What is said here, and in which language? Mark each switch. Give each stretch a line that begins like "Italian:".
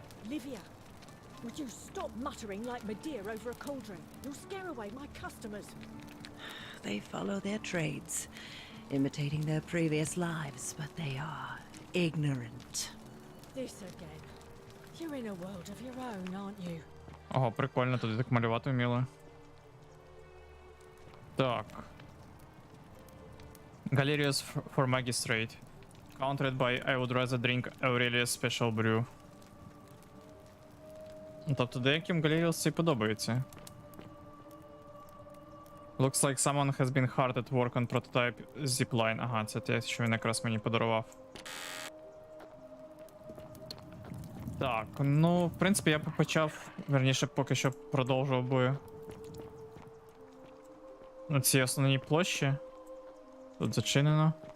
English: Livia, would you stop muttering like Medea over a cauldron? You'll scare away my customers. They follow their trades, imitating their previous lives, but they are ignorant. This again. You're in a world of your own, aren't you?
Ukrainian: Ого, прикольно, тут так малювати вміли. Так.
English: Galerius for Magistrate. Countered by I would rather drink Aurelius Special Brew.
Ukrainian: Тобто деяким Galerius це подобається.
English: Looks like someone has been hard at work on prototype zipline.
Ukrainian: Ага, це те, що він якраз мені подарував. Так, ну, в принципі, я б почав, верніше, поки що продовжував би на цій основній площі. Тут зачинено.